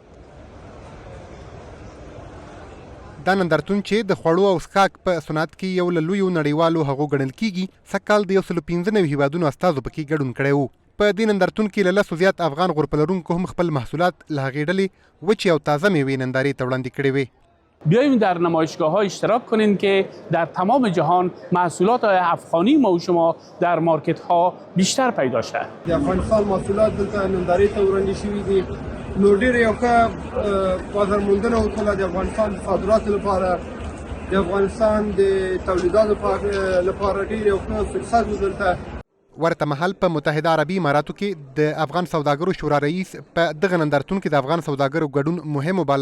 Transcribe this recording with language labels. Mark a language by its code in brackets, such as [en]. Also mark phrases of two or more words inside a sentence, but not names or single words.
[ps] دا نندارتون چې د خوړو او څښاک په صنعت کې یو له لویو نړیوالو هغو ګڼل کیږي سږ کال د 115 هیوادونو استازو پکې ګډون کړی و. په دې نندارتون کې له لسو زیات افغان غرفه لرونکو هم خپل محصولات له هغې ډلې وچې او تازه میوې نندارې ته وړاندې کړې وې. [fa] بیاییم در نمایشگاه ها اشتراک کنین که در تمام جهان محصولات افغانی ما و شما در مارکت ها بیشتر پیدا شد. [ps] د افغانستان محصولات دلته نندارې ته وړاندې شوي دي. نو ډېر یو ښه بازار موندنه وکړه د افغانستان د صادراتو لپاره، د افغانستان د تولیداتو لپاره ډېر یو ښه فرصت و دلته. ورته مهال په متحده عربي اماراتو کې د افغان سوداګرو شورا رئیس په دغه نندارتون کې د افغان سوداګرو ګډون مهم وباله.